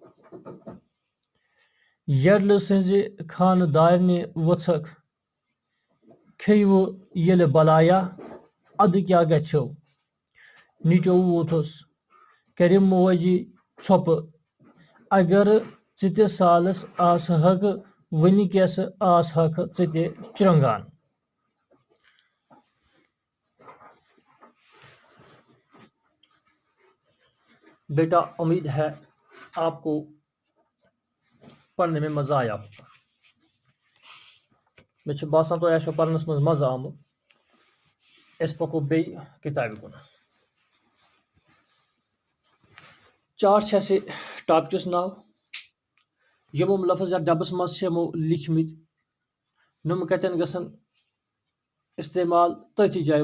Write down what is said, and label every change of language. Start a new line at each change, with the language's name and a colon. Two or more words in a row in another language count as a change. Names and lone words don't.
Kashmiri: یڈلہٕ سٕنزِ خانہٕ دارنہِ وٕژھکھ کھیٚیوٕ ییٚلہِ بلایا ادٕ کیٛاہ گژھیو، نچو ووتھُس کرِ موجی ژھۄپہٕ، اگر ژٕ تہِ سالس آسہکھ وُنکیٚس آسہکھ ژٕ تہِ چرٛنٛگان۔
Urdu: بیٹا امید ہے آپ کو پڑھنے میں مزہ آیا ہوگا۔
Kashmiri: مےٚ چھُ باسان تۄہہِ آسیو پرنس منٛز مزٕ آمُت۔ أسۍ پکو بیٚیہِ کِتابہِ کُن۔ چارٹ چھِ اَسہِ ٹاپکس ناو یِمو لفظ یَتھ ڈبس منٛز چھِ یِمو لیٖکھمٕتۍ نۄم کتٮ۪ن گژھن استعمال تٔتھی جایہِ